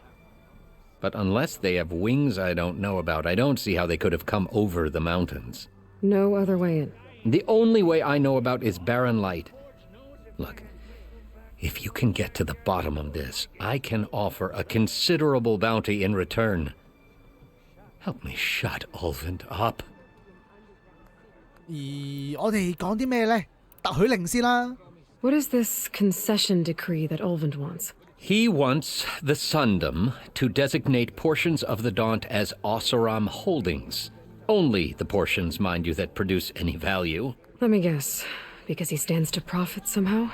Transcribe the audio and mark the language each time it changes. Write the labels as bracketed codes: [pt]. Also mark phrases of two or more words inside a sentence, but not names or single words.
[en] But unless they have wings I don't know about, I don't see how they could have come over the mountains. No other way in. The only way I know about is barren light. Look, if you can get to the bottom of this, I can offer a considerable bounty in return. Help me shut Olvin up. [yue] 而我哋講啲咩呢？特許令先啦。 [en] What is this concession decree that Olvin wants? He wants the Sundom to designate portions of the Daunt as Ossaram holdings. Only the portions, mind you, that produce any value. Let me guess. Because he stands to profit somehow?